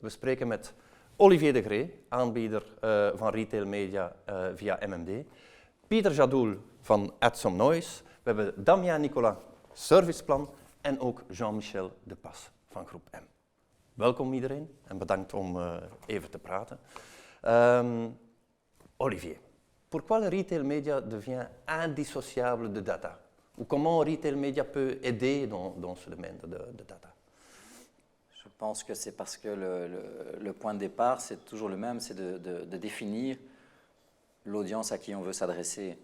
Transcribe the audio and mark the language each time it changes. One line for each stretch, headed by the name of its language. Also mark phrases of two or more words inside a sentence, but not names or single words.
Dutch: We spreken met Olivier de Grey, aanbieder van
English: retail media
Dutch: via MMD. Pieter Jadoul van Add Some Noise. We hebben Damien Nicolas, Serviceplan. En ook Jean-Michel de Pas van Groep M. Welkom iedereen en bedankt om even te praten.
French: Olivier, pourquoi le
English: retail media
French: devient indissociable de data? Ou comment
English: retail media
French: peut aider dans ce domaine de data? Je pense que c'est parce que le point de départ, c'est toujours le même, c'est de définir l'audience à qui on veut s'adresser.